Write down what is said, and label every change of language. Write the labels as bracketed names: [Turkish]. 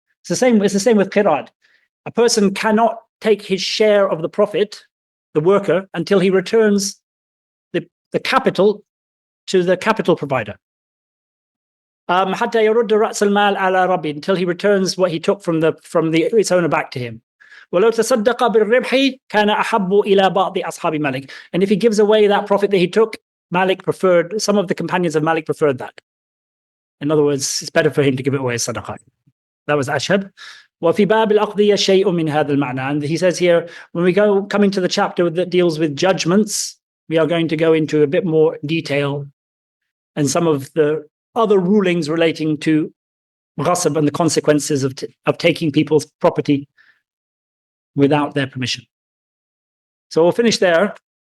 [English] It's the same with qirad. A person cannot take his share of the profit, the worker, until he returns the capital to the capital provider. [Arabic] حتى يرد رأس المال على ربه, [English] until he returns what he took from its owner back to him. [Arabic] ولو تصدق بالربح كان أحب إلى بعض أصحاب مالك. [English] And if he gives away that profit that he took, some of the companions of Malik preferred that. In other words, it's better for him to give it away as sadaqah. That was Ashab. [Arabic] وفي باب الأقضية شيء من هذا المعنى. [English] And he says here, when we come into the chapter that deals with judgments, we are going to go into a bit more detail and some of the other rulings relating to ghasab and the consequences of taking people's property without their permission. So we'll finish there.